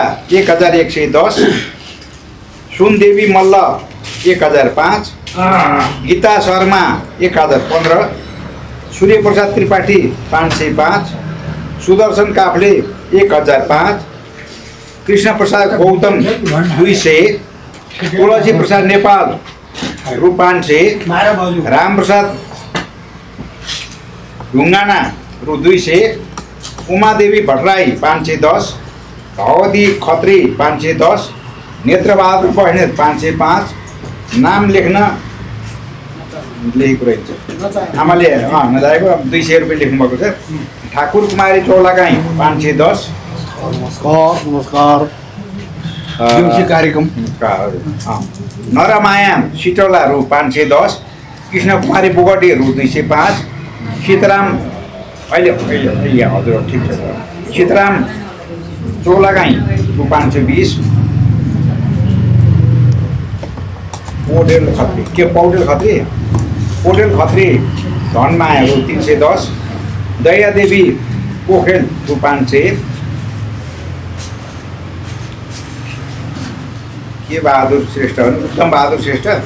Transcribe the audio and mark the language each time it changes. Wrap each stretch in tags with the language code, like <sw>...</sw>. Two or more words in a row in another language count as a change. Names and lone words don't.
<ne>1110, सुनदेवी मल्ल 1005, गीता शर्मा 1015, सूर्यप्रसाद त्रिपाठी 505, सुदर्शन काफ्ले 1005, कृष्ण प्रसाद गौतम 200, तुलसी प्रसाद नेपाल रु 500, रामप्रसाद ढुङ्गाना रु 200, उमादेवी भट्टराई 510, भगवती खत्री 510, नेत्रबहादुर बस्नेत 505, नाम लेख्न लेखेको रहेछ आमाले नजाएको 200 रुपियाँ लेख्नुभएको छ। ठाकुर कुमारी चौलागाई 510, नमस्कार कार्यक्रम नरमाया सिटौलाहरू 510, कृष्ण कुमारी बोगटीहरू 205, सीताराम अहिले हजुर ठिक छ सीताराम चौलागाई 520, पौडेल खत्री धनमायाहरू 310, दयादेवी पोखेल 500, के बहादुर श्रेष्ठ उत्तम बहादुर श्रेष्ठ</ne>